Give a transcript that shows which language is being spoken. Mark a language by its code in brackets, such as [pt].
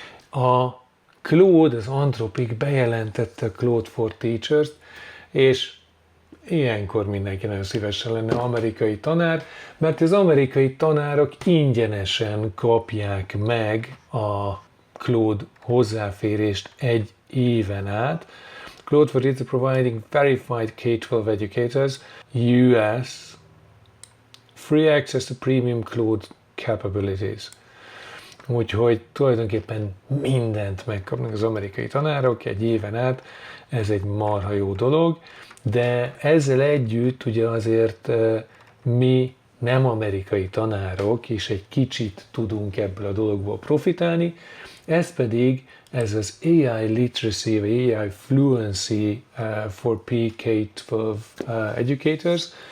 [hu] A Claude, az Anthropic bejelentette a Claude for Teachers-t, és ilyenkor mindenki nagyon szívesen lenne amerikai tanár, mert az amerikai tanárok ingyenesen kapják meg a Claude hozzáférést egy éven át. [en] Claude for Teachers providing verified K-12 educators US free access to premium Claude capabilities. [hu] Úgyhogy tulajdonképpen mindent megkapnak az amerikai tanárok egy éven át, ez egy marha jó dolog, de ezzel együtt ugye azért mi nem amerikai tanárok is egy kicsit tudunk ebből a dologból profitálni, ez pedig ez az AI Literacy, vagy AI Fluency for PK-12 educators.